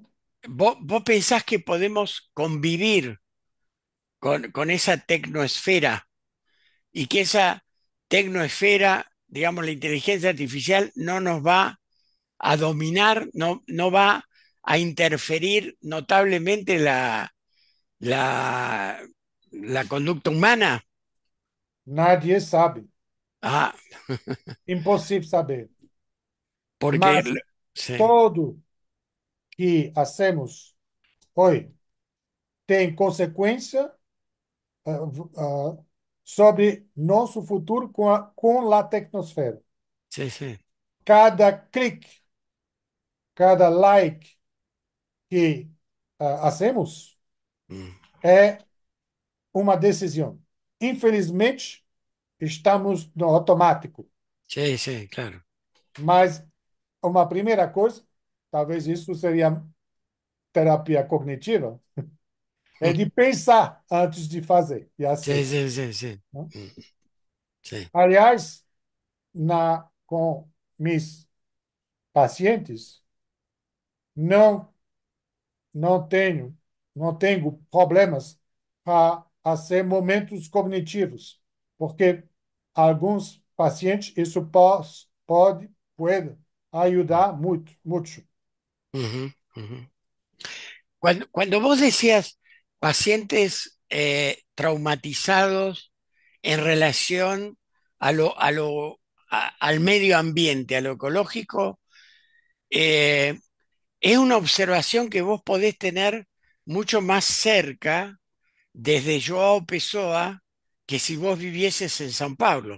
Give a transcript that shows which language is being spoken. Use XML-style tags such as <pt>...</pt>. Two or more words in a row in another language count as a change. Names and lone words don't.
<es>¿Vos pensás que podemos convivir con esa tecnoesfera y que esa tecnoesfera, digamos, la inteligencia artificial no nos va a dominar, no va a interferir notablemente la, la conducta humana. Nadie sabe. Ah,</es> <pt>Impossível saber. porque Mas</pt> <es>sí, todo que hacemos</es> <pt>hoje tem consequência sobre nosso futuro com a tecnosfera.</pt> <es>sí, sí. Cada clique, cada like que hacemos Mm.</es> <pt>é uma decisão. Infelizmente, estamos no automático,</pt> <es>Sí, sí, claro.</es> <pt>mas uma primeira coisa, talvez isso seria terapia cognitiva, é de pensar antes de fazer e</pt> <es>Sí, hacer. sí, sí, sí.</es> <pt>Né?</pt> <es>Mm. Sí.</es> <pt>Aliás, com meus pacientes, não não tenho não tenho problemas para fazer momentos cognitivos, porque alguns pacientes isso pode ajudar muito, muito. Ujú, ujú.</pt> <es>Cuando vos decías pacientes traumatizados en relación al medio ambiente, a lo ecológico, eh, es una observación que vos podés tener mucho más cerca desde Joao Pessoa que si vos vivieses en San Pablo.</es>